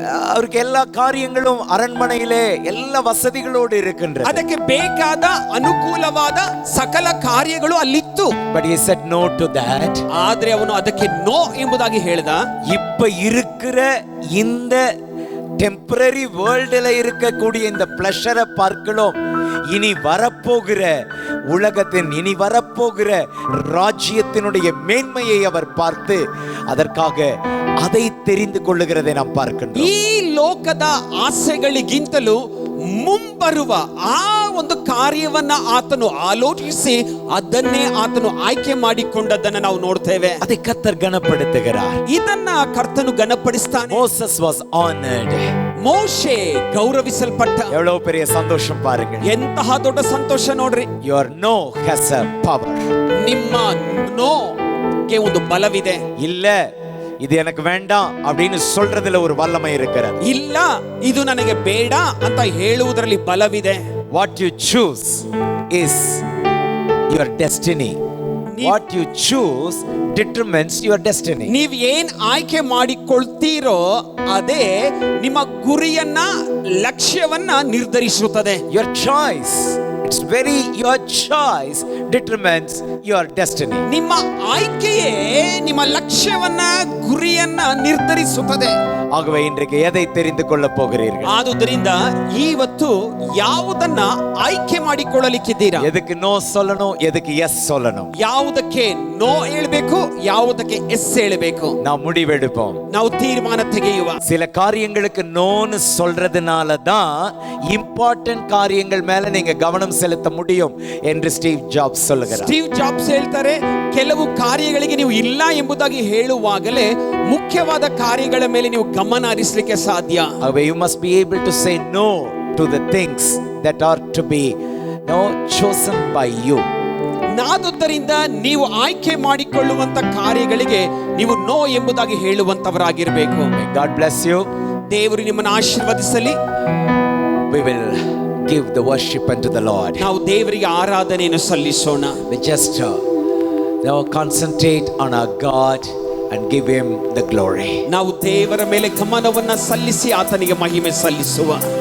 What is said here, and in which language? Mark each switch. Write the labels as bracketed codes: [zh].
[ta] அவருக்கு எல்லா காரியங்களும் அரண்மனையிலே எல்லா வசதிகளோடு இருக்கின்றது. [kn] ಅದಕ್ಕೆ ಬೇಕಾದ ಅನುಕೂಲವಾದ ಸಕಲ ಕಾರ್ಯಗಳು ಅಲ್ಲಿತ್ತು. [en] But he said no to that. [kn] ಆದ್ರೆ ಅವನು ಅದಕ್ಕೆ ನೋ ಎಂಬುದಾಗಿ ಹೇಳಿದ. [ta] இப்ப இருக்கிற இந்த [en] temporary வேர்ல்டுல [ta] இருக்கக்கூடிய இந்த பிளஷரை பார்க்கலாம், இனி வரப்போகிற உலகத்தின் இனி வரப்போகிற ராஜ்யத்தினுடைய மேன்மையை அவர் பார்த்து அதற்காக அதை தெரிந்து கொள்ளுகிறதை நாம் பார்க்கின்றோம். [kn] ಈ ಲೋಕದ ಆಸೆಗಳಿಗಿಂತಲೂ ಮುಂಬರುವ ಆ ಒಂದು ಕಾರ್ಯವನ್ನ ಆತನು ಆಲೋಚಿಸಿ ಅದನ್ನೇ ಆತನು ಆಯ್ಕೆ ಮಾಡಿಕೊಂಡದ್ದನ್ನು ನಾವು ನೋಡ್ತೇವೆ. [ta] அதை கர்த்தர் கனப்படுத்துகிறார். [kn] ಇದನ್ನ ಕರ್ತನು ಗಣಪಡಿಸ್ತಾನೆ. [en] Moses was honored. [kn] ಮೋಶೆ ಗೌರವಿಸಲ್ಪಟ್ಟ. [ta] எவ்வளவு பெரிய சந்தோஷம் பாருங்க. [kn] ಎಂತಹ ದೊಡ್ಡ ಸಂತೋಷ ನೋಡ್ರಿ. [en] Your no has a power. [kn] ನಿಮ್ಮ ನೋಗೆ ಒಂದು ಬಲವಿದೆ. [ta] இல்ல இது எனக்கு வேண்டாம் அப்படின்னு சொல்றதுல ஒரு வல்லமை இருக்கிறது. [kn] ಇಲ್ಲ ಇದು ನನಗೆ ಬೇಡ ಅಂತ ಹೇಳುವುದರಲ್ಲಿ ಬಲವಿದೆ. [en] What you choose is your destiny. What you choose determines your destiny. [kn] ನೀವು ಏನ್ ಆಯ್ಕೆ ಮಾಡಿಕೊಳ್ತೀರೋ ಅದೇ ನಿಮ್ಮ ಗುರಿಯನ್ನ ಲಕ್ಷ್ಯವನ್ನ ನಿರ್ಧರಿಸುತ್ತದೆ. [en] Your choice, it's very your choice determines your destiny. [kn] ನಿಮ್ಮ ಆಯ್ಕೆಯೇ ನಿಮ್ಮ ಲಕ್ಷ್ಯವನ್ನ ಗುರಿಯನ್ನ ನಿರ್ಧರಿಸುತ್ತದೆ. [ta] ஆகவே இன்றைக்கு எதை தெரிந்து கொள்ள போகிறீர்கள்? [kn] ಆದುದರಿಂದ ಇವತ್ತು ಯಾವುದನ್ನ ಆಯ್ಕೆ ಮಾಡಿಕೊಳ್ಳಲಿಕ್ಕಿದ್ದೀರಾ? [ta] எதுக்கு நோ சொல்லணும், எதுக்கு எஸ் சொல்லணும்? [kn] ಯಾವುದಕ್ಕೆ ನೋ ಹೇಳಬೇಕು, ಯಾವುದಕ್ಕೆ ಎಸ್ ಹೇಳಬೇಕು? [ta] நாம் முடிவெடுப்போம். [kn] ನಾವು ತೀರ್ಮಾನ ತೆಗೆಯುವ. [ta] சில காரியங்களுக்கு நோன்னு சொல்றதுனால தான் இம்பார்ட்டன்ட் காரியங்கள் மேல நீங்க கவனம் செலுத்த முடியும் என்று ஸ்டீவ் ஜாப்ஸ் சொல்லுகிறார். [kn] ಸ್ಟೀವ್ ಜಾಬ್ಸ್ ಹೇಳ್ತಾರೆ, ಕೆಲವು ಕಾರ್ಯಗಳಿಗೆ ನೀವು ಇಲ್ಲ ಎಂಬುದಾಗಿ ಹೇಳುವಾಗಲೇ ಮುಖ್ಯವಾದ ಕಾರ್ಯಗಳ ಮೇಲೆ ನೀವು ಗಮನ ಹರಿಸಲಿಕ್ಕೆ ಸಾಧ್ಯ. [en] You must be able to say no to the things that are to be chosen by you. [kn] ಆದುದರಿಂದ ನೀವು ಆಯ್ಕೆ ಮಾಡಿಕೊಳ್ಳುವಂತ ಕಾರ್ಯಗಳಿಗೆ ನೀವು ನೋ ಎಂಬುದಾಗಿ ಹೇಳುವಂತವರಾಗಿರಬೇಕು. [en] God bless you. [kn] ದೇವರು ನಿಮ್ಮನ್ನು ಆಶೀರ್ವದಿಸಲಿ. [en] We will give the worship unto the Lord. [kn] ನಾವು ದೇವರಿಗೆ ಆರಾಧನೆಯನ್ನು ಸಲ್ಲಿಸೋಣ. [en] We just concentrate on our God and give him the glory. [kn] ನಾವು ದೇವರ ಮೇಲೆ ಗಮನವನ್ನ ಸಲ್ಲಿಸಿ ಆತನಿಗೆ ಮಹಿಮೆ ಸಲ್ಲಿಸುವ.